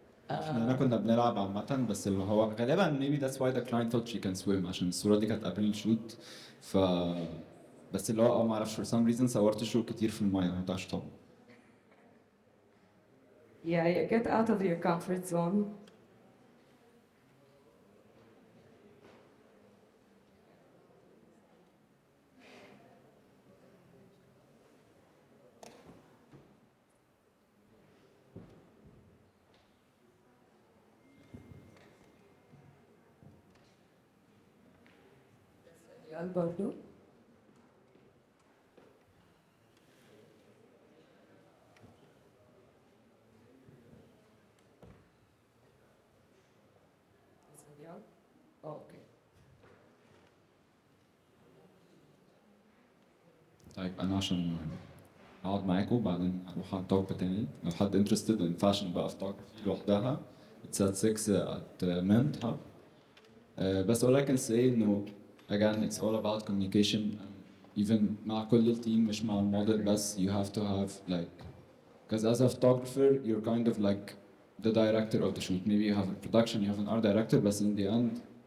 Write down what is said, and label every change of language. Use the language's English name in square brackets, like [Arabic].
[Arabic] احنا كنا بنلعب عامة بس اللي هو غالبا [English] maybe that's why the client thought she can swim [Arabic] عشان الصورة دي كانت قبل الشوت ف بس اللي هو ما اعرفش [English] for some reason [Arabic] صورت شروق كتير في المية ما بتعرفش طبعا. [English] Yeah, you get out of your comfort zone. [Arabic] برضو [English] Okay. [Arabic] طيب انا عشان اقعد معاكم بعدين اروح على توب تاني لو حد [English] interested in fashion [Arabic] بقى photography لوحدها [English] it's at 6 at Mint Hub. بس all I can say انه again it's all about communication and even [Arabic] مع كل التيم مش مع الموديل بس [English] you have to have like because as a photographer you're kind of like the director of the shoot maybe you have a production you have an art director but in the end